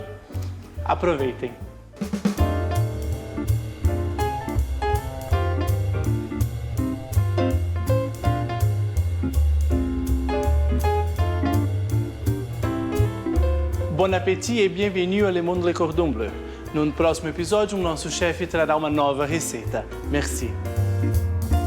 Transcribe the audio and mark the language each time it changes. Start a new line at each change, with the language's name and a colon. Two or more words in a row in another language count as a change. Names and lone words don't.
Portuguese: Aproveitem!
French: Bon appétit e bienvenue à Le Monde Le Cordon Bleu.
Portuguese: No próximo episódio, o nosso chefe trará uma nova receita.
French: Merci!